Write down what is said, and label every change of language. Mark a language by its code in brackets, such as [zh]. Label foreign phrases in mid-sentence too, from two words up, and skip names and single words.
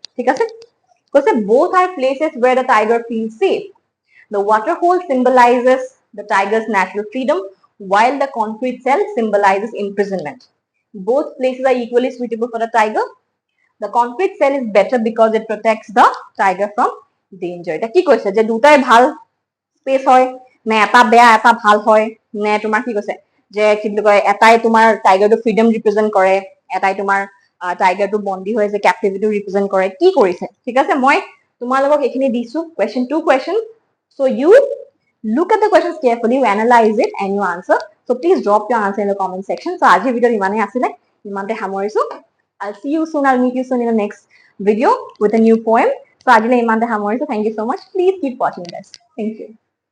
[as] ঠিক আছে, কৈছে [en] both are places where the tiger feels safe. The water hole symbolizes the tiger's natural freedom while the concrete cell symbolizes imprisonment. Both places are equally suitable for the tiger. The concrete cell is better because it protects the tiger from danger. [as] এটা কি কৈছে যে দুটাই ভাল স্পেস হয় নে এটা বেয়া এটা ভাল হয় নে তোমাৰ কি কৈছে যে কি বুলি কয় এটাই তোমাৰ টাইগাৰটো [en] freedom represent [as] কৰে, এটাই তোমাৰ টাইগাৰটো বন্দী হৈ যে [en] captivity represent [as] কৰে, কি কৰিছে? ঠিক আছে, মই তোমালোকক এইখিনি দিছো [en] question 2 question. So you look at the questions carefully, you analyze it and you answer. So please drop your answer in the comment section. [as] So আজিৰ ভিডিঅ ইমানেই আছিলে, ইমানতে সামৰিছো। [en] I'll see you soon. I'll meet you soon in the next video with a new poem. So, [as] আজিলৈ ইমানতে সামৰি. [en] So, thank you so much. Please keep watching this. Thank you.